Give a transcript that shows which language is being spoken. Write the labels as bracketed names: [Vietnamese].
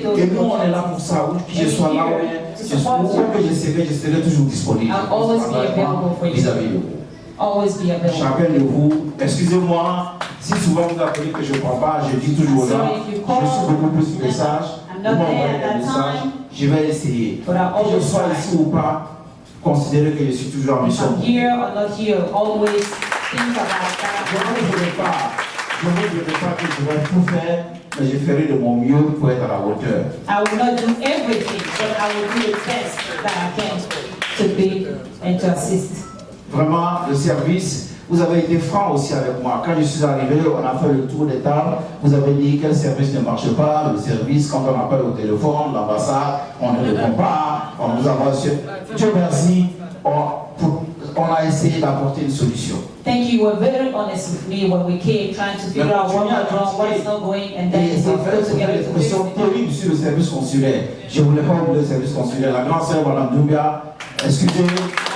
[French] Et nous, on est là pour ça. Où que je sois là, où que je serai toujours disponible vis-à-vis de vous. Chacun de vous, excusez-moi, si souvent vous appelez que je ne prends pas, je dis toujours là, je suis beaucoup plus de messages, vous m'envoyez des messages, je vais essayer. Que je sois ici ou pas, considérez que je suis toujours en mission. [English] Here or not here, always think about that. [French] Je ne vous dirai pas que je vais tout faire, mais je ferai de mon mieux pour être à la hauteur. [English] I will not do everything, but I will do the best that I can to be and to assist. [French] Vraiment, le service, vous avez été franc aussi avec moi. Quand je suis arrivé, on a fait le tour des tables. Vous avez dit quel service ne marche pas. Le service, quand on appelle au téléphone, l'ambassade, on ne répond pas. On nous envoie sur. Dieu merci, on a essayé d'apporter une solution. [English] Thank you. You were very honest with me when we came, trying to figure out what went wrong, what is not going, and then we put together [French] une question terrible sur le service consulaire. Je ne voulais pas oublier le service consulaire. La grande sœur, Mme Doumbia, excusez-moi.